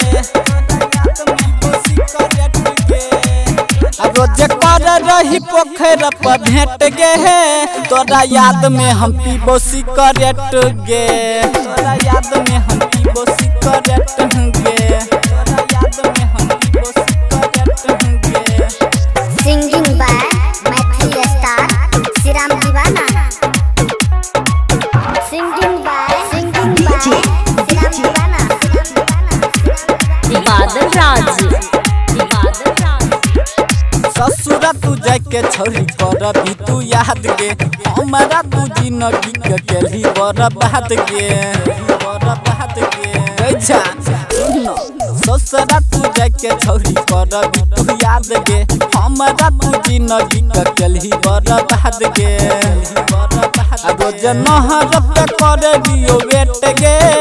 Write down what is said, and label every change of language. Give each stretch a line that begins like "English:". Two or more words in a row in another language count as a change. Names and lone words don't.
Maithili: रोज कर रही पोखर पर भेंट गे तोरा याद में हम पीबो सिगरेट गे तोरा याद में हम पीबो सिगरेट गे तोरा याद में हम पीबो सिगरेट गे।
English: Singing by Maithili star Siram Divana. Singing by Siram Divana.
Maithili: बादल राज ससुरा तू जाके छोरी कर भी तू याद गे हमारा तू जिंदगी के केली बर्बाद गे ससुरा तू जाके छोरी कर भी तू याद गे हमारा तू जिंदगी के केली बर्बाद गे रोज नहर पे कर दियो बेट गे